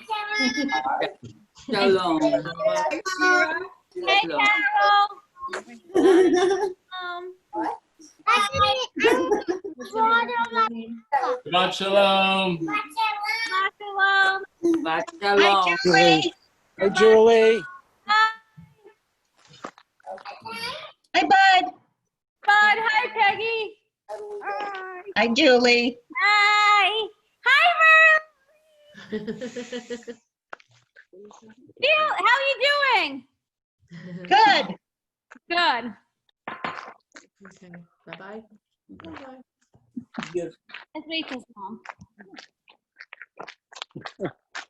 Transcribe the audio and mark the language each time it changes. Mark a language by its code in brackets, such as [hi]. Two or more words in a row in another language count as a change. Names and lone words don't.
[en] Shalom. Hey, Carol. [he] Shabbat shalom. Shabbat shalom. [en] Julie. Hi, Julie. Hi, Bud. Bud, hi, Peggy. Hi, Julie. Hi. Hi, Merle. How are you doing? Good. Good. Okay. Bye-bye. Bye-bye. That's Rachel's mom.